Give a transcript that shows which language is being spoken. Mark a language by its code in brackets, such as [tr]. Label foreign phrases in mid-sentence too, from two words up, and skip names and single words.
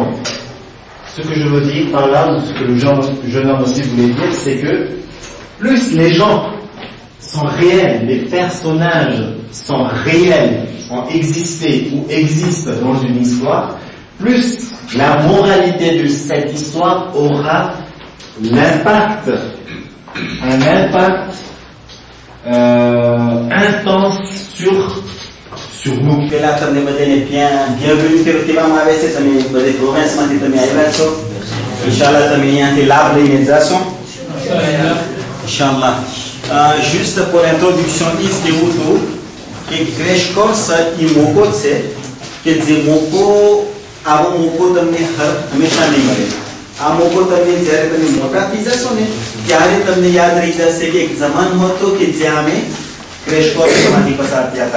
[fr] Ce que je veux dire par là, ou ce que le jeune homme aussi voulait dire, c'est que plus les gens sont réels, les personnages sont réels, ont existé ou existent dans une histoire, plus la moralité de cette histoire aura un impact intense sur nous. [gu] પેલા તમને બધાને bienvenue કહેવામાં આવે છે. તમે બધી પ્રોવિન્સમાંથી તમે આવ્યા છો. ઇન્શાઅલ્લાહ તમે અહીંયાથી લાભ લઈને જાશો ઇન્શાઅલ્લાહ. [fr] Juste pour l'introduction ici [gu] ઉઠું કે [en] crash course [gu] એ મોકો છે કે જે મોકો આવો મોકો તમને હંમેશા નહીં મળે. આ મોકો તમને જ્યારે તમે મોટા થઈ જશો ને ત્યારે તમને યાદ રહી જશે કે એક જમાનો હતો કે જ્યાં અમે [en] crash course [gu] પસાર થયા હતા.